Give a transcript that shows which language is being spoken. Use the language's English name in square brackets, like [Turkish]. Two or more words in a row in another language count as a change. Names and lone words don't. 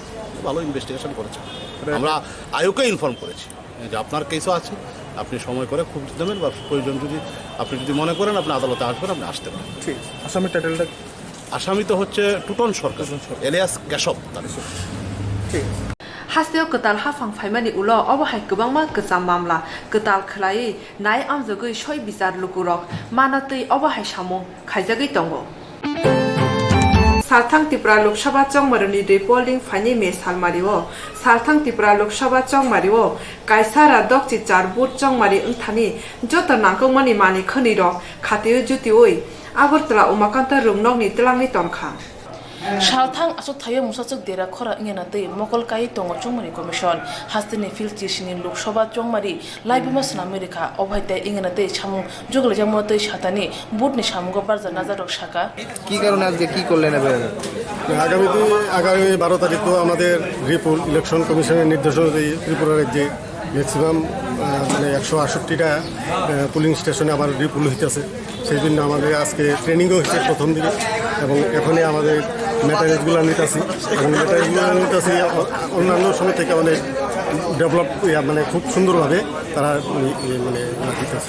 [Bangla] ভালো ইনভেস্টিগেশন করেছে। আমরা আয়োকে ইনফর্ম করেছি যে আপনার কেসও আছে, আপনি সময় করে খুব দেবেন বা প্রয়োজন আপনি যদি মনে করেন আপনি আদালতে আসবেন, আপনি আসতে পারেন। ঠিক। আসামির টাইটেলটা? আসামি তো হচ্ছে টুটন সরকার এলিয়াস কেশব। ঠিক। [Kok Borok] हास्टेव कताल हाफां फाइमानि उलो अबहाय गोबांमा गोजाम मामला कताल खलायै नाय आमजगै सय बिचार लुकुरक मानतै अबहाय सामु खायजागै दंगो। सालथां त्रिपुरा लोकसभा चंगमारिनि रिपोलिंग फाइनि मे सालमारिओ सालथां त्रिपुरा लोकसभा चंगमारिओ कायसारा दक्चि चार बुट चंगमारि अंथानि जत नांगौमानि मानि खनिरक खातियो जुतिओइ आगरतला उमाकान्त रुमनकनि तलांनि तनखा सालथां आसो थायो मुसाचक देरा खरा इंगेनातै मकल काई दङ चंगमारि कमिसन हास्तिनि फिल चिसिनि लोकसभा चंगमारि लाइबिमा सनामेरिका अभायते इंगेनातै सामु जगलेजामतै सातानि बुटनि सामुगो बारजा नाजारक शाखा [Bangla] কি কারণে আজকে কি করলেন আগামী 12 তারিখ তো আমাদের রিপুল [English] election commission [Bangla] নির্দেশ অনুযায়ী ত্রিপুরা রাজ্যে ম্যাক্সিমাম মানে 168টা [English] polling station [Bangla] আবার রিপুল হইতেছে। সেই জন্য আমাদের আজকে ট্রেনিংও হচ্ছে প্রথম দিকে এবং এখনই আমাদের ম্যাটারিয়ালসগুলো নিতেছি এবং ম্যাটারিয়ালসগুলো নিতেছি অন্যান্য সময় থেকে অনেক ডেভেলপ মানে খুব সুন্দরভাবে তারা মানে দিতেছে।